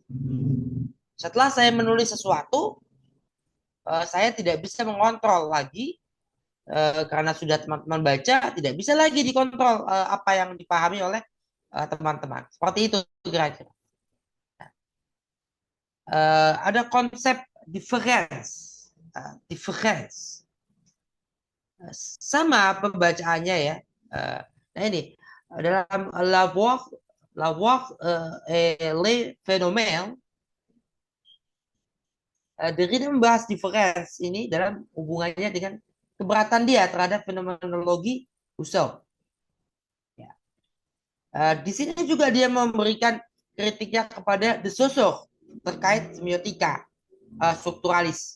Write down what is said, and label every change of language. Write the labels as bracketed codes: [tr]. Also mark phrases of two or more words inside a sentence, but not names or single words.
[id] Setelah saya menulis sesuatu, saya tidak bisa mengontrol lagi karena sudah teman-teman baca, tidak bisa lagi dikontrol apa yang dipahami oleh teman-teman. Seperti itu kira-kira. Ada konsep difference, difference. Sama pembacaannya ya. Nah ini dalam la voix et les phénomènes, Derrida membahas difference ini dalam hubungannya dengan keberatan dia terhadap fenomenologi Husserl. Ya. Di sini juga dia memberikan kritiknya kepada De Saussure terkait semiotika strukturalis.